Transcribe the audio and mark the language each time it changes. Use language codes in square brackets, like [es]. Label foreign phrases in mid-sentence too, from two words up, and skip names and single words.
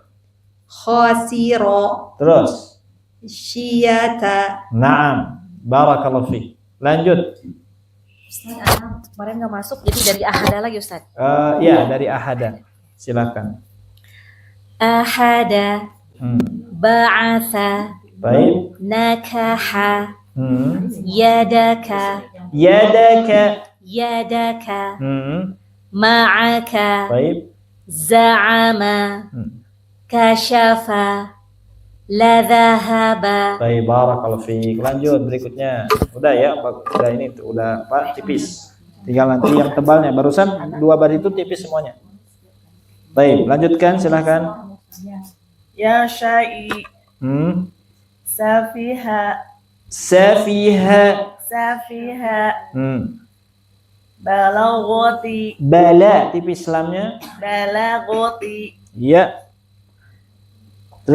[ar] Khasiro. [id] Terus. [ar] Syiyata. Naam. Barakallahu fiik. Lanjut. [id] kemarin nggak masuk, jadi dari ahada lagi Ustaz. Ya, dari ahada. Silakan. [ar] Ahada, ba'atha, [id] Baik. [ar] nakaha, Yadaka. yadaka, ma'aka, [id] Baik. [ar] za'ama, kasyafa, la dhahaba. [id] Baik, [ar] barakallahu fiik. [id] Lanjut berikutnya. Udah ya, udah ini tuh, udah Pak tipis. Tinggal nanti yang tebalnya. Barusan 2 baris itu tipis semuanya. Baik, lanjutkan silahkan. [ar] Ya syai. Safiha. Balagoti. [id] Bala tipis lamnya. [ar] Balagoti. [id] Iya. Terus?